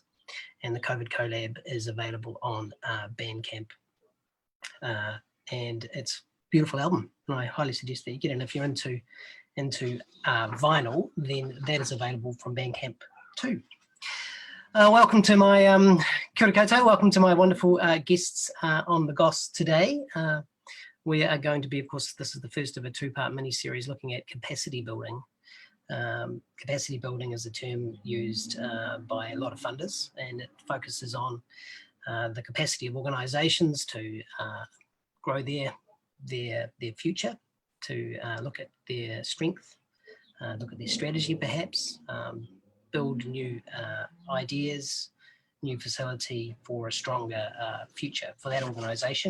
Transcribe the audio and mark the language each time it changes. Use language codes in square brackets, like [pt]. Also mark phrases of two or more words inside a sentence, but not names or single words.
[en] And the Covid Colab is available on Bandcamp. And it's a beautiful album, and I highly suggest that you get it. And if you're into vinyl, then that is available from Bandcamp too. Welcome to my [mi] kia ora koutou, [en] welcome to my wonderful guests on the Goss today. We are going to be, of course, this is the first of a two-part mini-series looking at capacity building. Capacity building is a term used by a lot of funders, and it focuses on the capacity of organisations to grow their future, to look at their strength, look at their strategy perhaps, build new ideas, new facility for a stronger future for that organisation.